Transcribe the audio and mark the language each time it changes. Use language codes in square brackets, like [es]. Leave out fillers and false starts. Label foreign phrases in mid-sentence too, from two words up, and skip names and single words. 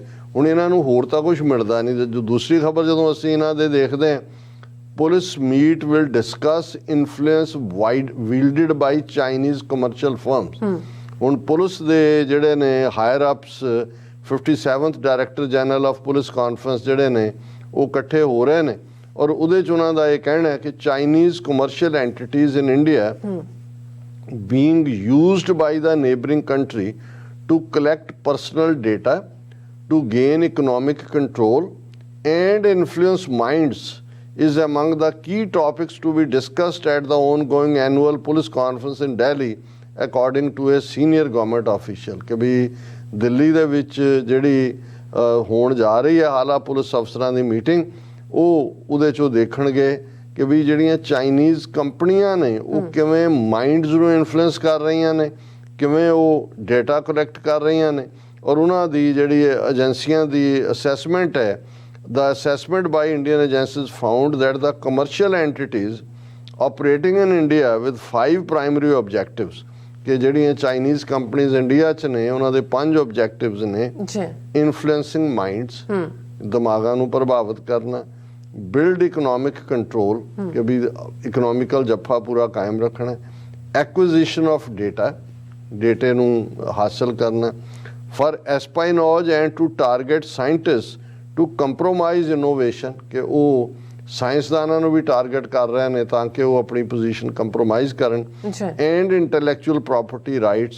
[pa] ਹੁਣ ਇਹਨਾਂ ਨੂੰ ਹੋਰ ਤਾਂ ਕੁਝ ਮਿਲਦਾ ਨਹੀਂ। ਜੋ ਦੂਸਰੀ ਖਬਰ ਜਦੋਂ ਅਸੀਂ ਇਹਨਾਂ ਦੇ ਦੇਖਦੇ ਹਾਂ, [en] police meet will discuss influence [pa] wielded [en] by Chinese commercial firms. [pa] ਹੁਣ ਪੁਲਿਸ ਦੇ ਜਿਹੜੇ ਨੇ [en] higher ups, [pa] 57th ਡਾਇਰੈਕਟਰ ਜਨਰਲ ਆਫ ਪੁਲਿਸ ਕਾਨਫਰੰਸ ਜਿਹੜੇ ਨੇ ਉਹ ਇਕੱਠੇ ਹੋ ਰਹੇ ਨੇ, ਔਰ ਉਹਦੇ 'ਚ ਉਹਨਾਂ ਦਾ ਇਹ ਕਹਿਣਾ ਹੈ ਕਿ [en] Chinese commercial entities in India being used by the neighboring country to collect personal data, to gain economic control and influence minds is among the key topics to be discussed at the ongoing annual police conference in Delhi, according to a senior government official। [pa] ਕਿ ਵੀ ਦਿੱਲੀ ਦੇ ਵਿੱਚ ਜਿਹੜੀ ਹੋਣ ਜਾ ਰਹੀ ਹੈ ਹਾਲਾ ਪੁਲਿਸ ਅਫਸਰਾਂ ਦੀ ਮੀਟਿੰਗ, ਉਹਦੇ 'ਚੋਂ ਦੇਖਣਗੇ ਕਿ ਵੀ ਜਿਹੜੀਆਂ ਚਾਈਨੀਜ਼ ਕੰਪਨੀਆਂ ਨੇ ਉਹ ਕਿਵੇਂ ਮਾਈਂਡਸ ਨੂੰ ਇਨਫਲੂਐਂਸ ਕਰ ਰਹੀਆਂ ਨੇ, ਕਿਵੇਂ ਉਹ [en] data collect [pa] ਕਰ ਰਹੀਆਂ ਨੇ, ਔਰ ਉਹਨਾਂ ਦੀ ਜਿਹੜੀ ਏਜੰਸੀਆਂ ਦੀ ਅਸੈਸਮੈਂਟ ਹੈ, [en] the assessment by Indian agencies found that the commercial entities operating in India with 5 primary objectives, [pa] ਕਿ ਜਿਹੜੀਆਂ [en] Chinese companies [pa] ਇੰਡੀਆ 'ਚ ਨੇ ਉਹਨਾਂ ਦੇ 5 objectives ਨੇ। [en] influencing minds, [pa] ਦਿਮਾਗਾਂ ਨੂੰ ਪ੍ਰਭਾਵਿਤ ਕਰਨਾ, [en] build economic control, [pa] ਕਿ ਵੀ ਇਕਨੋਮਿਕਲ ਜੱਫਾ ਪੂਰਾ ਕਾਇਮ ਰੱਖਣਾ, [en] acquisition of data, [pa] ਡੇਟੇ ਨੂੰ ਹਾਸਲ ਕਰਨਾ, [en] for espionage and to target scientist to compromise innovation, [pa] ਕਿ ਉਹ ਸਾਇੰਸਦਾਨਾਂ ਨੂੰ ਵੀ ਟਾਰਗੇਟ ਕਰ ਰਹੇ ਨੇ ਤਾਂ ਕਿ ਉਹ ਆਪਣੀ ਪੋਜੀਸ਼ਨ ਕੰਪਰੋਮਾਈਜ਼ ਕਰਨ, [en] and intellectual property rights.